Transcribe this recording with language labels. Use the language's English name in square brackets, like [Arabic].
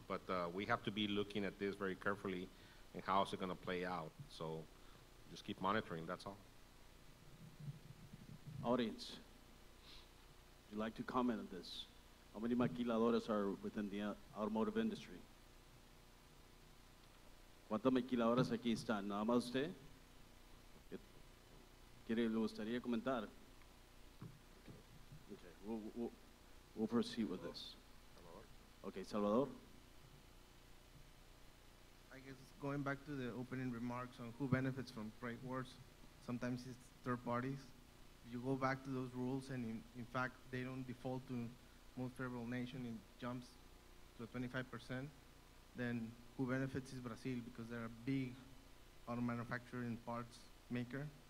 [English] But we have to be looking at this very carefully and how is it going to play out. So just keep monitoring, that's all. Audience, would you like to comment on this? How many maquiladoras are within the automotive industry? [Spanish] ¿Cuántas maquiladoras aquí están? ¿Nada más usted? [English] ¿Le gustaría comentar? Okay, we'll proceed with this. Okay, Salvador. I guess going back to the opening remarks on who benefits from trade wars, sometimes it's third parties. If you go back to those rules and in fact they don't default to most favorable nation and jumps to 25%, then who benefits is Brazil because they're a big auto manufacturer and parts maker.